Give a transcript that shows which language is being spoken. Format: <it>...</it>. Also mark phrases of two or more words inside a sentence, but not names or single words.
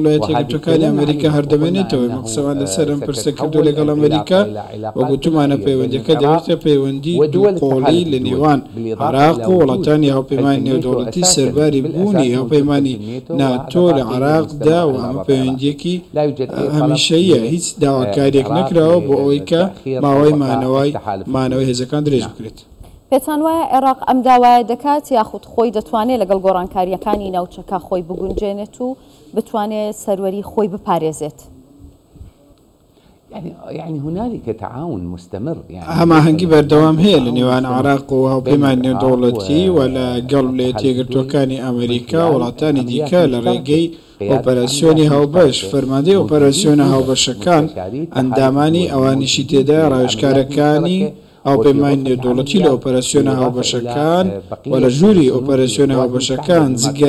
<ckb>ویلایەتە یەکگرتووەکانی ئەمریکا هەردەمێنێتەوە مەقسەمان لەسەر ئەم پرسە کردو لەگەڵ ئەمریکا وەکو گوتمانە پەیوەندیەکە دەبێتە پەیوەندی دوو قۆڵی لە نێوان عێراق و وڵاتانی هاوپەیمانی نێودەوڵەتی سەرباری بوونی هاوپەیمانی ناتۆ لە عێراقدا و ئەمە پەیوەندیەکی هەمیشەییە هیچ داواکاریەک نەکراوە بۆ ئەوەی کە ماوەی مانەوەی هێزەکان درێژ بکرێت. پێتان وایە عێراق ئەم داوایە دەکات یاخود خۆی دەتوانێت لەگەڵ گۆڕانکاریەکانی ناوچەکە خۆی بگونجێنێت و بتوانێت سەروەری خۆی بپارێزێت؟</ckb> <ar>يعني هنالك تعاون مستمر</ar> <ckb>هەماهەنگی بەردەوام هەیە لە نێوان عێراق و هاوپەیمانی نێودەوڵەتی و لەگەڵ ویلایەتە یەکگرتووەکانی ئەمریکا وڵاتانی دیکە لە ڕێگەی ئۆپەراسیۆنی هاوبەش فەرماندەی ئۆپەراسیۆنە هاوبەشەکان ئەندامانی ئەوانیشی تێدا ڕاوێژکارەکانی هاوپەیمانی نێودەوڵەتی لە ئۆپەراسیۆنە هاوبەشەکان و لە ژووری ئۆپەراسیۆنە هاوبەشەکان جگە</ckb>